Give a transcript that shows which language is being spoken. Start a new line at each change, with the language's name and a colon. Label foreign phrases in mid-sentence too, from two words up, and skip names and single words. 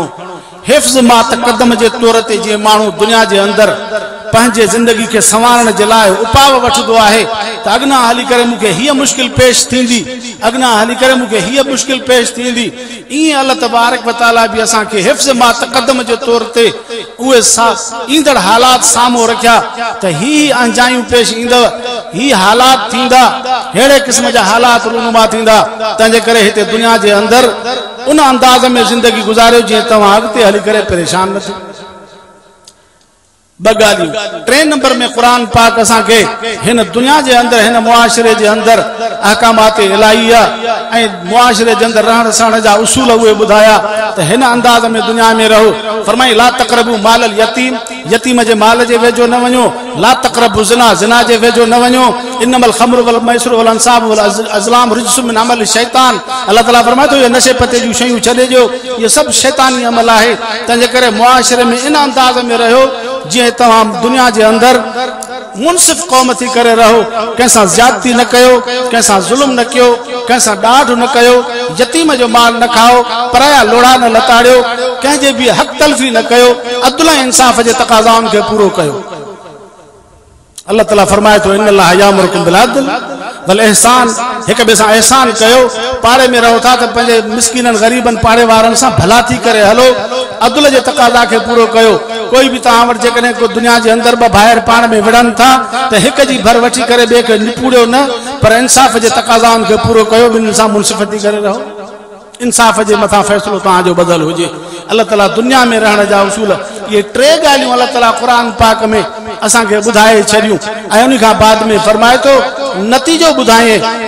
Sindhi: हिफ्ज़ मां तक़दम जे तौर ते जीअं माण्हू दुनिया जे अंदरि पंहिंजे ज़िंदगी खे संवारण जे लाइ उपाव वठंदो आहे त अॻियां हली करे मूंखे हीअ मुश्किल पेश थींदी, अॻियां हली करे मूंखे हीअ मुश्किल पेश थींदी, ईअं
Arabic: الله تبارك وتعالى
Sindhi: बि असांखे हिफ्ज़ मां तक़दम जे तौर ते उहे ईंदड़ हालात साम्हूं रखिया त ही अंजायूं पेश ईंदव, ही हालात थींदा, अहिड़े क़िस्म जा हालात रूनुमा थींदा। तंहिंजे करे हिते दुनिया जे अंदरि उन अंदाज़ में ज़िंदगी गुज़ारियो जीअं तव्हां अॻिते हली करे परेशान न थियो। ॿ ॻाल्हियूं। टे नंबर में क़ुर पाक असांखे हिन दुनिया जे अंदरि, हिन मुआशिरे जे अंदरि अहकामात इलाहिया ऐं मुआशिरे जे अंदरि रहण सहण जा उसूल उहे ॿुधाया त हिन अंदाज़ में दुनिया में रहो। फरमाई
Arabic: لا تقربوا مال اليتيم,
Sindhi: यतीम जे माल जे वेझो न वञो।
Arabic: لا تقربوا الزنا,
Sindhi: ज़िना जे वेझो न वञो।
Arabic: إنما الخمر والميسر والأنصاب والأزلام رجس من عمل الشيطان.
Sindhi: अल्लाह ताला फरमाए थो इहे नशे पते जूं शयूं छॾे ॾियो, इहे सभु शैतानी अमल आहे। तंहिंजे करे मुआशिरे में इन अंदाज़ में रहियो जीअं तव्हां दुनिया जे अंदरि मुनसिफ़ क़ौम थी करे रहो, कंहिंसां ज़्यादती न कयो, कंहिंसां ज़ुल्म न कयो, कंहिंसां ॾाढ न कयो, यतीम जो माल न खाओ, पराया लोढ़ा न लताड़ियो, कंहिंजे बि हक़ तलफ़ी न कयो, अदल ऐं इंसाफ़ जे तक़ाज़ाउनि खे पूरो कयो। अल्लाह ताला फरमाए थो
Arabic: إن الله يأمركم بالعدل بل إحسان
Sindhi: एक बे सां एहसान कयो पाड़े में रहो था त पंहिंजे मिस्किनन गरीबन पाड़े वारन सां भला थी करे हलो अदल जे तकाज़ा खे पूरो कयो कोई भी तव्हां वटि जेकॾहिं को दुनिया जे अंदर ॿ भाइर पाण में विढ़नि था त हिक जी भर वठी करे ॿिए खे निपूड़ियो न पर इंसाफ़ जे तकाज़ाउनि खे पूरो कयो ॿिन्हिनि सां मुनसिफ़ती करे रहो इंसाफ़ जे मथां फ़ैसिलो तव्हांजो बदल हुजे अल्लाह ताला दुनिया में रहण जा उसूल ये टे ॻाल्हियूं अल्लाह ताला क़ुरान पाक में असांखे ॿुधाए छॾियूं ऐं उन खां बाद में फरमाए थो नतीजो ॿुधाए त